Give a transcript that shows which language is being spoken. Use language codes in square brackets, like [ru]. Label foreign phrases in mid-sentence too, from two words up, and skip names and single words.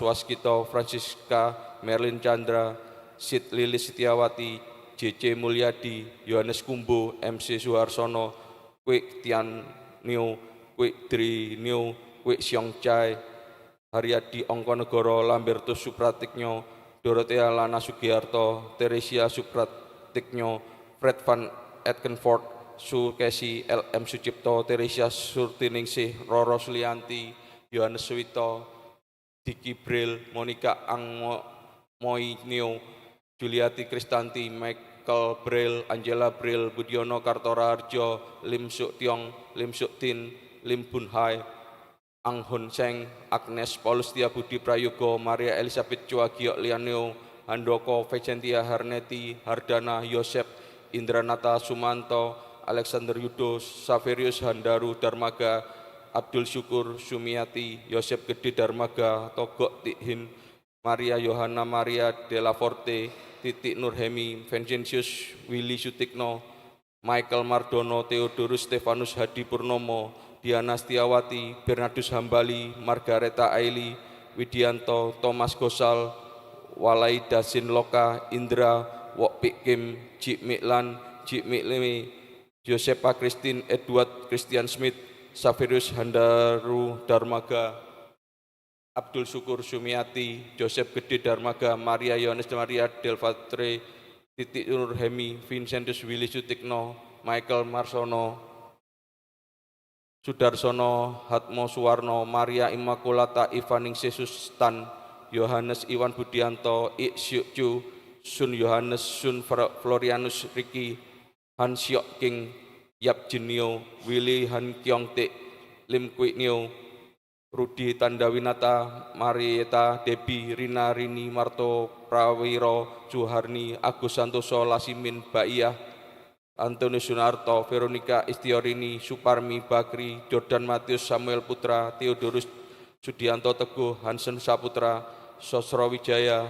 [id] Waskito, Francisca Merlin Chandra, Sid Lilis Setiawati, JC Mulyadi, Yohanes Kumbo, MC Suharsono, Kwek Tian Nio, Kwek Dri Nio, Kwek Siong Chai, Haryadi Ongkonegoro, Lambertus Supratiknyo, Dorothea Lana Sugiarto, Teresia Supratiknyo, Fred van Etkenford, Sukesi, L.M. Sucipto, Teresia Surtiningsih, Roro Sulianti, Yohanes Suwito, Diki Bril, Monica Angmoinio, Juliati Kristanti, Michael Bril, Angela Bril, Budiono Kartoraharjo, Lim Suk Tiong, Lim Suk Tin, Lim Bun Hai, Ang Hun Seng, Agnes Paulus Budi Prayogo, Maria Elizabeth Chua Giok Lianeo, Handoko Vicentia Harneti, Hardana Yosep, Indranata Sumanto, Alexander Yudo, Saverius Handaru Darmaga, Abdul Syukur Sumiati, Yosep Gede Darmaga, Togok Tikhin, Maria Yohana Maria Della Forte, Titik Nurhemi, Vincentius Willy Sutikno, Michael Mardono, Theodorus Stefanus Hadi Purnomo, Diana Setiawati, Bernardus Hambali, Margareta Aili, Widianto, Thomas Gosal, Walai Dasin Loka, Indra, Wok Pik Kim, Jik Miklan, Jik Miklimi, Josepa Christine, Edward Christian Smith, Saverius Handaru Darmaga, Abdul Syukur Sumiati, Joseph Gede Darmaga, Maria Yohanes Maria Delfatre, Titik Nur Hemi, Vincentus Willy Sutikno, Michael Marsono, Sudarsono, Hatmo Suwarno, Maria Immaculata, Ivaning Sesus Stan, Yohanes Iwan Budianto, Ik Syuk Chu, Sun Yohanes, Sun Florianus Riki, Han Syok King, Yap Jinio, Willy Han Kyong Tik, Lim Kwik Nio, Rudi Tandawinata, Marieta, Debi, Rina, Rini, Marto, Prawiro, Juharni, Agus Santoso, Lasimin, Baiyah, Antonius Sunarto, Veronica Istiorini, Suparmi, Bakri, Jordan Matius, Samuel Putra, Theodorus Sudianto Teguh, Hansen Saputra, Sosro Wijaya,